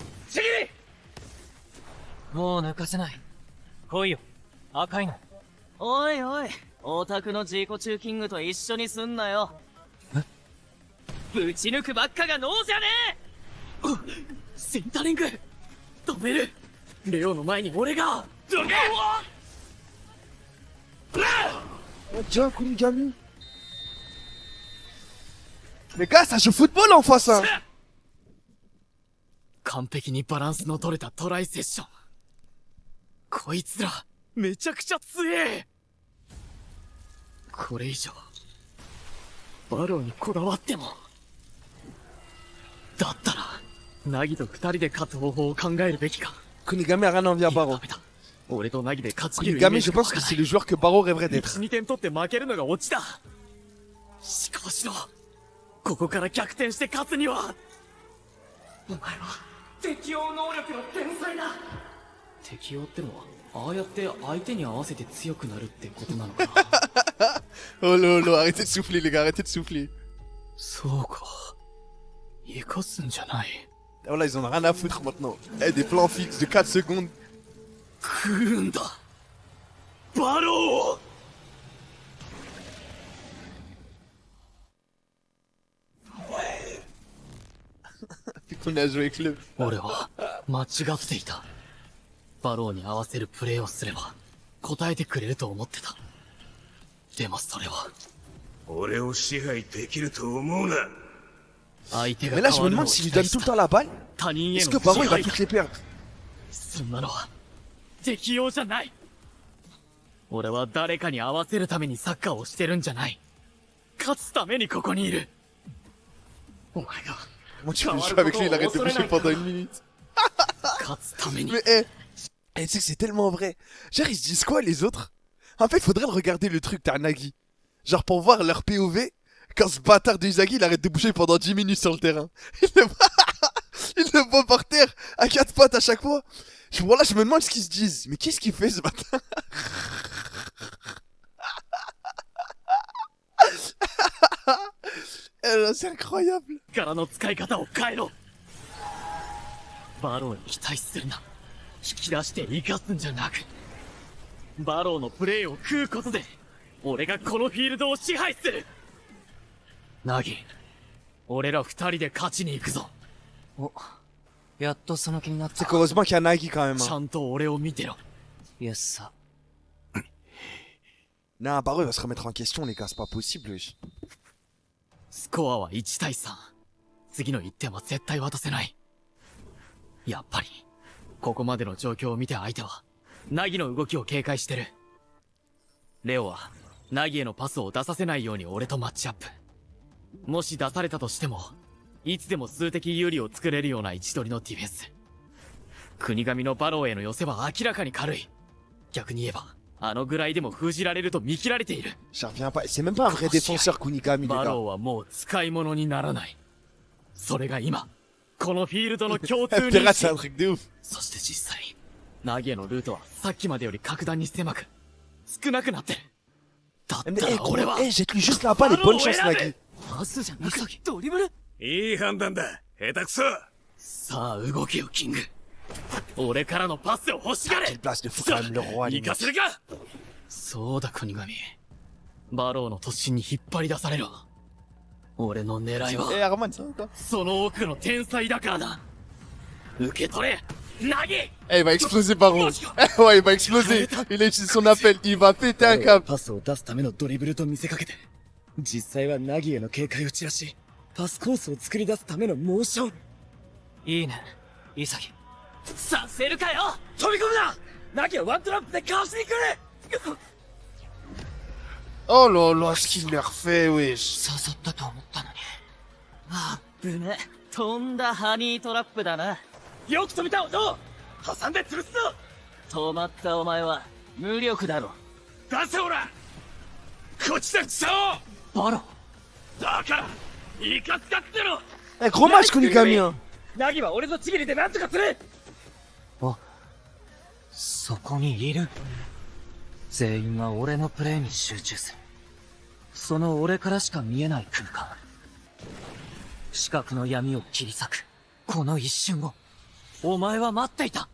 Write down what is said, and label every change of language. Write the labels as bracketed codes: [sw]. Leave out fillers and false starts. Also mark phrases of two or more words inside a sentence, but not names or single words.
[ja] もう抜かせない。来いよ赤いの。おいおい、オタクの自己中キングと一緒にすんなよ。ぶち抜くばっかが能じゃねえ。センタリング止める。レオの前に俺が。どけ。 [fr] Tiens, Kunigami. Mais gars, ça joue football en face, hein. [ja] 完璧にバランスの取れたトライセッション。こいつらめちゃくちゃ強え。これ以上バローにこだわっても。だったらナギと二人で勝つ方法を考えるべきか。 [fr] Kunigami a rien envie à Baro. [ja] 俺とナギで勝ち切るイメー [fr] Kunigami, [ja] ジ [fr] je [ja] が [fr] pense que c'est le joueur que Baro rêverait d'être. [ja] 1、2 点取って負けるのがオチだ。思考しろ。ここから逆転して勝つには。お前は適応能力の天才だ。適応ってのはああやって相手に合わせて強くなるってことなのかな。 [fr] Oh lolo, arrêtez de souffler les gars, arrêtez de souffler. [ja] そうか、生かすんじゃない。 [fr] Voilà, ils en ont rien à foutre maintenant. Eh, des plans fixes de 4 secondes. [ja] 食うんだバロー。 [fr] On a joué avec le. [ja] 俺は間違っていた。バローに合わせるプレーをすれば答えてくれると思ってた。でもそれは俺を支配できると思うな。相手が [fr] Mais là, je me demande s'il lui donne tout le temps la balle. [ja] 他人へ [fr] Est-ce [ja] の [fr] que Barreau [ja] 支 [fr] il va [ja] 配だ。 [fr] toutes les perdre? [ja] そんなのは適応じゃない。俺は誰かに合わせるためにサッカーをしてるんじゃない。勝つためにここにいる。お前が [fr] Comment tu fais le jeu avec lui? Il arrête de bouger pendant une minute. Mais tu sais que c'est tellement vrai. Genre, ils se disent quoi les autres? En fait, faudrait le regarder le truc, t'as Nagi. Genre, pour voir leur POV, quand ce bâtard de Izagi il arrête de bouger pendant 10 minutes sur le terrain. Il le voit par terre, à 4 pattes à chaque fois. Là, je me demande ce qu'ils se disent. Mais qu'est-ce qu'il fait ce bâtard? C'est incroyable. [ja] 力の使い方を変えろ。バローに期待するな。引き出して生かすんじゃなく、バローのプレーを食うことで俺がこのフィールドを支配する。ナギ、俺ら二人で勝ちに行くぞ。お、やっとその気になった。 [fr] C'est qu'heureusement qu'il y a Nagi quand même. [ja] ちゃんと俺を見てろ。 [fr] Yes, ça. Non, Barreau il va se remettre en question les gars, c'est pas possible. Wesh. [ja] スコアは1対3。次の1点は絶対渡せない。やっぱりここまでの状況を見て相手はナギの動きを警戒してる。レオはナギへのパスを出させないように俺とマッチアップ。もし出されたとしてもいつでも数的有利を作れるような位置取りのディフェンス。国神のバローへの寄せは明らかに軽い。逆に言えばあのぐらいでも封じられると見切られている。 [fr] J'en reviens pas, c'est même pas un vrai défenseur Kunigami les [ja] バ [fr] gars. [ja] ローはもう使い物にならない。それが今このフィールドの共通認 [fr] Pirate [ja] 識。 [fr] c'est un truc de ouf. [ja] そして実際ナギへのルートはさっきまでより格段に狭く少なくなってる。だったら俺は [fr] jette lui juste la balle et bonne chance Nagi. [ja] パスじゃなくてドリブル。いい判断だ。下手くそ。さあ動けよキング。俺からのパスを欲しがれ。行かせるか。そうだ国神。バローの突進に引っ張り出されろ。俺の狙いはその奥の天才だからな。受け取れナギ。 [fr] Eh, il va exploser Barreau. Ouais, il va exploser. Il a utilisé son appel, il va péter un câble. [ja] パスを出すためのドリブルと見せかけて、実際はナギへの警戒を散らし、パスコースを作り出すためのモーション。いいね、イサギ。させるかよ。飛び込むな。ナギはワントラップでかわしに来る。 [fr] Oh là là, ce qu'il leur fait, wesh. [ja] 誘ったと思ったのに。あぶね。とんだハニートラップだな。よく止めた音。挟んで潰すぞ。止まったお前は無力だろ。出せほら。こっちだクソ。バロ。だからいかつかってろ。 [fr] Eh, gros match Kunigami hein. [ja] ナギは俺とちぎりでなんとかする。あ、そこにいる。全員が俺のプレーに集中する。その俺からしか見えない空間。視覚の闇を切り裂くこの一瞬をお前は待っていた。